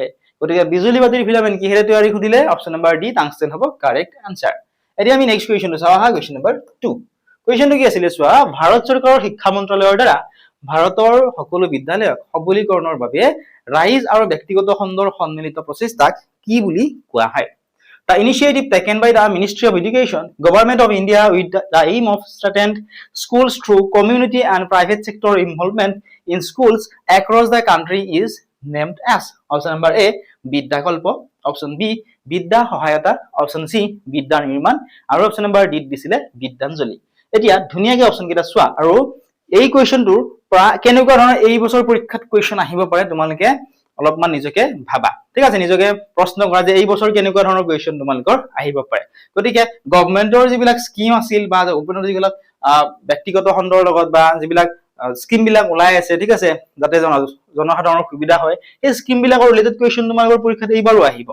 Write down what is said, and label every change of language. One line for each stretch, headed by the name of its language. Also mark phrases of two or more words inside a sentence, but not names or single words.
Assamese: গতিকে বিজুলী বাতিৰ ফিলামেন্ট কিহেৰে তৈয়াৰী সুধিলে
English: option number D
Assamese: টাংষ্টেন হ'ব
English: correct answer.
Assamese: এতিয়া আমি
English: next question
Assamese: চাওঁ আহা,
English: question number 2.
Assamese: কুৱেশ্যনটো কি আছিলে চোৱা ভাৰত চৰকাৰৰ শিক্ষা মন্ত্ৰালয়ৰ দ্বাৰা ভাৰতৰ সকলো বিদ্যালয়ক সবলীকৰণৰ বাবে ৰাইজ আৰু ব্যক্তিগত খণ্ডৰ সন্মিলিত প্ৰচেষ্টাক কি বুলি কোৱা হয়?
English: The initiative taken by the Ministry of Education, Government of India with the aim of strengthening schools through community and private sector involvement in schools across the country is named as option number A Bidya Kalpo, option B Bidya Sahayata, option C Bidya Nirman আৰু option number D দিছিলে বিদ্যাঞ্জলি।
Assamese: এতিয়া ধুনীয়াকে অপশন কেইটা চোৱা আৰু এই কুৱেশ্যনটোৰ পৰা কেনেকুৱা ধৰণৰ এই বছৰ পৰীক্ষাত কুৱেশ্যন আহিব পাৰে তোমালোকে অলপমান নিজকে ভাবা। ঠিক আছে, নিজকে প্ৰশ্ন কৰা যে এই বছৰ কেনেকুৱা ধৰণৰ কুৱেশ্যন তোমালোকৰ আহিব পাৰে। গতিকে গভৰ্ণমেন্টৰ যিবিলাক স্কিম আছিল বা যিবিলাক ব্যক্তিগত খণ্ডৰ লগত বা যিবিলাক স্কিম বিলাক ওলাই আছে ঠিক আছে যাতে জনসাধাৰণৰ সুবিধা হয় এই স্কিম বিলাকৰ
English: related question
Assamese: তোমালোকৰ পৰীক্ষাত এইবাৰো আহিব।